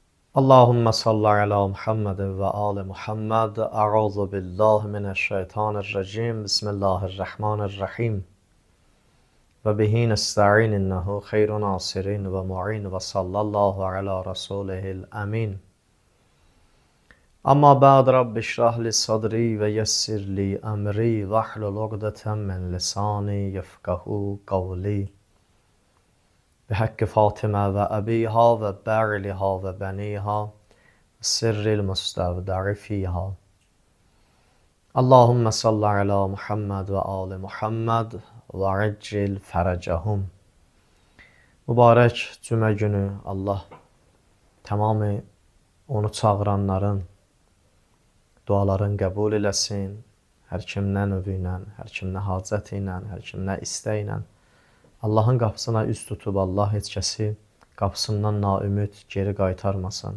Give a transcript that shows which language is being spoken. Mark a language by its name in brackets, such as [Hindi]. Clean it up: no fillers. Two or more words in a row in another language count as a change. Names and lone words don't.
[Arabic] اللهم صل على محمد وآل محمد. أعوذ بالله من الشيطان الرجيم بسم الله الرحمن الرحيم. وبه نستعين إنه خير ناصرين ومعين وصلى الله على رسوله الأمين. أما بعد رب اشرح لي صدري ويسر لي أمري واحلل عقدة من لساني يفقهوا قولي. بحق فاطمة وأبيها وبعلها وبنيها سر المستودع فيها اللهم صل على محمد وآل محمد وعجل فرجهم. [Azerbaijani] Mübarək cümə günü Allah tamamı onu çağıranların dualarını qəbul eləsin. Hər kim nə növü ilə, hər kim nə hacəti ilə, hər kim nə istəyi ilə Allahın qapısına üz tutub Allah heç kəsi qapısından naümid geri qaytarmasın.